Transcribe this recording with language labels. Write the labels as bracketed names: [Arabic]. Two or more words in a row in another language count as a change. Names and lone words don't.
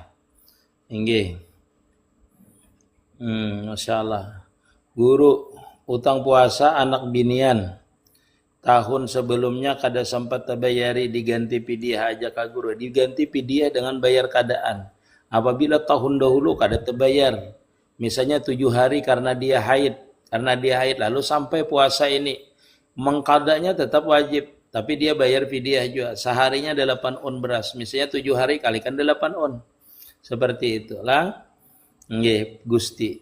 [Banjar] Inggih. [Arabic] Masya Allah. [Banjar] Guru utang puasa anak binian. Tahun sebelumnya kada sempat terbayari diganti pidiah aja ka guru. Diganti pidiah dengan bayar kadaan. Apabila tahun dahulu kada terbayar. [Indonesian] Misalnya 7 hari karena dia haid. Lalu sampai puasa ini mengkadanya tetap wajib, tapi dia bayar fidyah juga. Seharinya 8 on beras, misalnya 7 hari kalikan 8 on. Seperti itulah nggih Gusti.